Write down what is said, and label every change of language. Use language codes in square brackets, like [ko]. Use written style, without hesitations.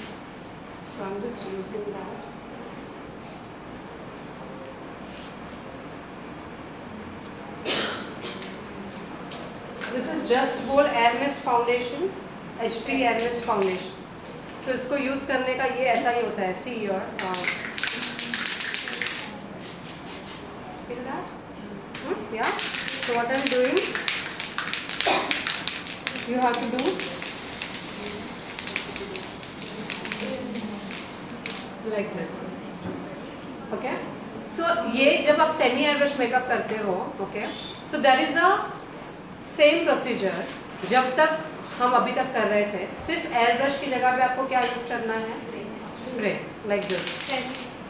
[en] So I am just using that. This is just gold air mist foundation, HD air mist foundation. [hi] सो इसको use करने का ये ऐसा ही होता है, see your, [en] feel that? Yeah, so what I'm doing, you have to do like this. [hi] Okay, so ये जब आप सेमी एयर ब्रश मेकअप करते हो, okay, [en] so there is a same procedure [hi] जब तक हम अभी तक कर रहे थे, सिर्फ एयर ब्रश की जगह पे आपको क्या यूज करना है, स्प्रे, [en] like this.